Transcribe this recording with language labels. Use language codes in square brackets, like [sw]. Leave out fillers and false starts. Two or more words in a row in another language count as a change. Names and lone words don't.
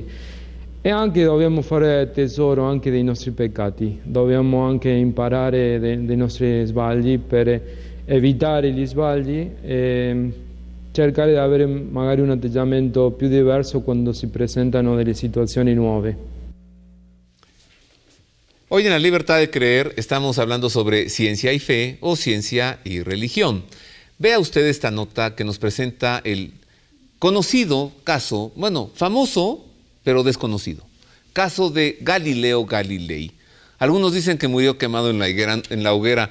[it] E anche dobbiamo fare tesoro anche dei nostri peccati, dobbiamo anche imparare dei nostri sbagli per evitare gli sbagli e cercare di avere magari un atteggiamento più diverso quando si presentano delle situazioni nuove. [es] Hoy en La Libertad de Creer estamos hablando sobre ciencia y fe o ciencia y religión. Vea usted esta nota que nos presenta el conocido caso, bueno, famoso, pero desconocido. Caso de Galileo Galilei. Algunos dicen que murió quemado en la hoguera.